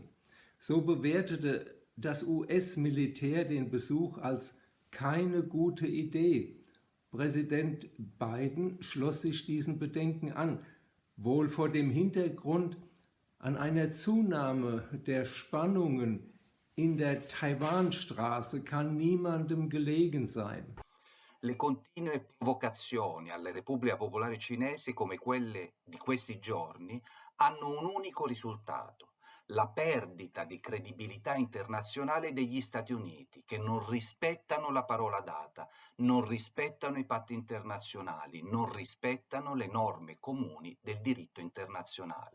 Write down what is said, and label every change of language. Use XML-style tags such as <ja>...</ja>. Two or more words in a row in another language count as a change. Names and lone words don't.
<de>So bewertete das US-Militär den Besuch als keine gute Idee. Präsident Biden schloss sich diesen Bedenken an, wohl vor dem Hintergrund an einer Zunahme der Spannungen in der Taiwanstraße kann niemandem gelegen sein.</de> <it>Le continue provocazioni alla Repubblica Popolare Cinese come quelle di questi giorni hanno un unico risultato, la perdita di credibilità internazionale degli Stati Uniti, che non rispettano la parola data, non rispettano i patti internazionali, non rispettano le norme comuni del diritto internazionale.</it>